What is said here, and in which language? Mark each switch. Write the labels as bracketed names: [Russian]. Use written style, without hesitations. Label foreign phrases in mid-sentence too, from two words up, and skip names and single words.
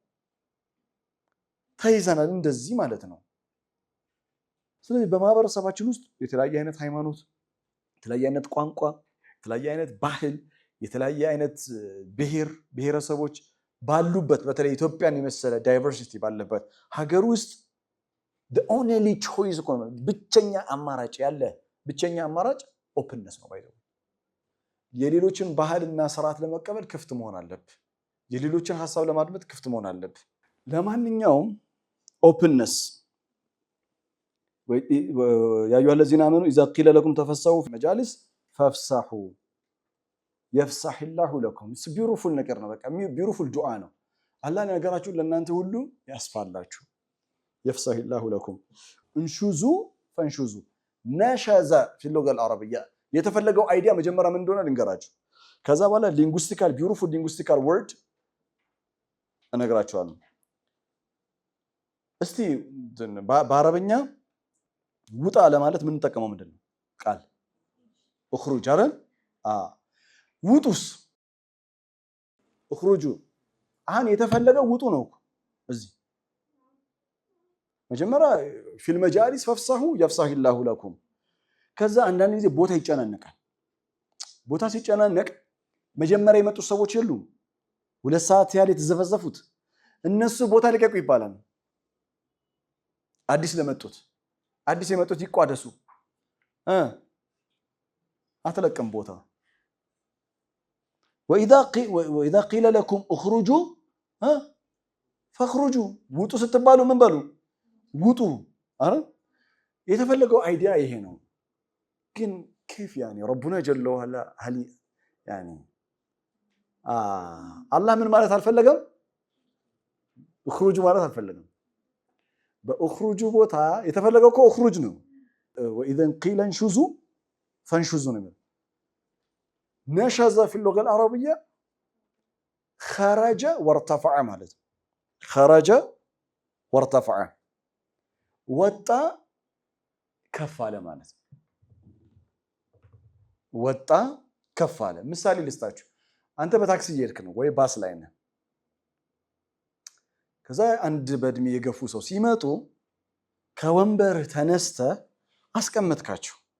[Amharic] ተይዘናል እንደዚህ ማለት ነው። ስለዚህ በማህበረሰባችን ውስጥ የተለያየ አይነት ሃይማኖት፣ የተለያየ አይነት ቋንቋ፣ የተለያየ አይነት ባህል፣ የተለያየ አይነት ብሔረሰቦች ባሉበት በተለይ ኢትዮጵያን የመሰለ ዳይቨርሲቲ ባለበት ሀገር ውስጥ [English] the only choice [Amharic] ብቸኛ አማራጭ ኦፕንነስ ነው። ባይዘው የሌሎችን ባህልና ስርዓት ለመቀበል ክፍት መሆን አለብህ። የሌሎችን ሀሳብ ለማድመጥ ክፍት መሆን አለብህ። ለማንኛውም ኦፕንነስ [Arabic] يا أيها الذين آمنوا إذا قيل لكم تفسحوا في المجالس فافسحوا يفسح الله [Amharic] لكم። ቢዩቲፉል ነገር ነው። በቃ ቢዩቲፉል ዱዓ ነው። አላህ ነገራችሁን ለእናንተ ሁሉ ያስፋላችሁ። [Arabic] يفسح الله لكم انشزوا فانشزوا نشز في اللغة العربية። [Amharic] የተፈለገው አይዲያ መጀመሪያ ምን እንደሆነ ልንገራችሁ። ከዛ በኋላ [English] beautiful linguistical word [Amharic] እነግራችኋለሁ። እስቲ በአረበኛ ውጣ ለማለት ምን እንጠቀመው ምንድነው? ቃል እخرج አይደል? ውጡስ እخرጁ። አሁን የተፈለገው ውጡ ነው እዚህ መጀመሪያ [Arabic] في المجالس فافسحوا يفسح الله لكم። [Amharic] ከዛ አንዳንድ ጊዜ ቦታ ይጨናነቃል። ቦታ ሲጨናነቅ መጀመሪያ የመጡት ሰዎች የሉም፣ 2 ሰዓት ያህል የተዘፈዘፉት እነሱ ቦታ ልቀቁ ይባላል። አዲስ የመጡት ይቋደሱ። አትለቅም ቦታ። [Arabic] وإذا قيل لكم اخرجوا فاخرجوا [Amharic] ውጡ ስትባሉ ምን በሉ? ውጡ። አረ የተፈለገው አይዲያ ይሄ ነው። ግን [Arabic] كيف يعني ربنا جل وعلا هل يعني [Amharic] አላህ ምን ማለት አልፈለገም? اخرجوا ማለት አልፈለገም። በእخرጁ ቦታ የተፈለገው እኮ እخرج ነው። [Arabic] وإذا قيل انشزوا فانشزوا [Amharic] ነው። [Arabic] نشز في اللغة العربية خرج وارتفع [Amharic] ማለት [Arabic] خرج وارتفع [Amharic] ወጣ ከፍ አለ ማለት ወጣ ከፍ አለ። ምሳሌ ልስጣችሁ። አንተ በታክሲ እየሄድክ ነው ወይ ባስ ላይ ነህ። ከዛ አንድ በእድሜ የገፉ ሰው ሲመጡ ከወንበር ተነስተ አስቀመጥካቸው።